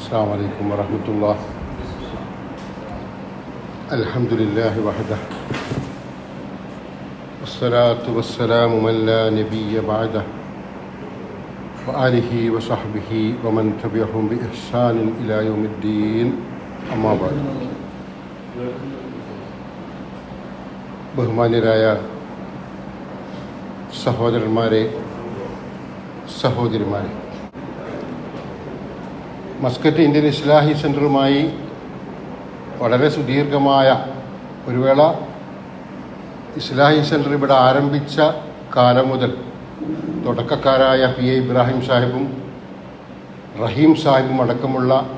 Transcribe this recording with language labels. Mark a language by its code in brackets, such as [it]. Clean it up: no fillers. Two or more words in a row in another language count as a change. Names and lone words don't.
[ar] السلام عليكم ورحمة الله. الحمد لله وحده والصلاة والسلام من لا نبي بعده وآله وصحبه ومن تبعهم بإحسان إلى يوم الدين. أما بعد. [ml] ബഹുമാന്യരായ സഹോദരന്മാരെ, സഹോദരിമാരെ, മസ്കറ്റ് ഇന്ത്യൻ ഇസ്ലാഹി സെൻറ്ററുമായി വളരെ സുദീർഘമായ ഒരു വേള ഇസ്ലാഹി സെൻറ്റർ ഇവിടെ ആരംഭിച്ച കാലം മുതൽ തുടക്കക്കാരായ PA ഇബ്രാഹിം സാഹിബും റഹീം സാഹിബും അടക്കമുള്ള